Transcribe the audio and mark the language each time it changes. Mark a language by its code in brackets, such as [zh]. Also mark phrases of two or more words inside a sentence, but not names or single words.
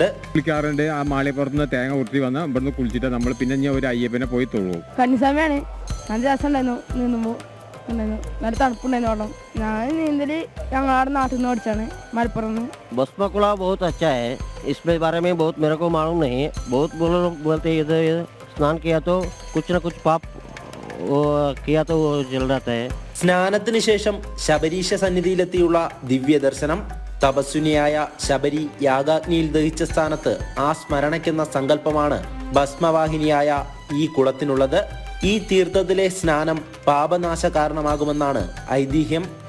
[ml] കുളിക്കാറുണ്ട്. ആ മാളികപ്പുറത്ത് തേങ്ങ ഉരുട്ടി വന്ന് ഇവിടുന്ന് കുളിച്ചിട്ട് നമ്മൾ പിന്നെ ഒരു അയ്യപ്പനെ പോയി തൊഴുവും. കന്നിസ്വാമിയാണ്. നല്ല രസമുണ്ടായിരുന്നു. നീന്തുമ്പോൾ നല്ല തണുപ്പുണ്ടായിരുന്നു. വെള്ളം ഞാൻ നീന്തല് ഞങ്ങളുടെ നാട്ടിൽ നിന്ന് പഠിച്ചാണ്, മലപ്പുറം. [hi] भस्मकुला बहुत अच्छा है. इसके बारे में बहुत मेरे को मालूम नहीं है. बहुत लोग बोलते हैं इधर स्नान किया तो कुछ ना कुछ पाप किया तो वो जल जाता है. [ml] സ്നാനത്തിന് ശേഷം ശബരീശ സന്നിധിയിലെത്തിയുള്ള ദിവ്യ ദർശനം. തപസ്വിനിയായ ശബരി യാഗാഗ്നിയിൽ ദഹിച്ച സ്ഥാനത്ത് ആ സ്മരണയ്ക്കെന്ന സങ്കല്പമാണ് ഭസ്മവാഹിനിയായ ഈ കുളത്തിനുള്ളത്. ഈ തീർത്ഥത്തിലെ സ്നാനം പാപനാശ കാരണമാകുമെന്നാണ് ഐതിഹ്യം.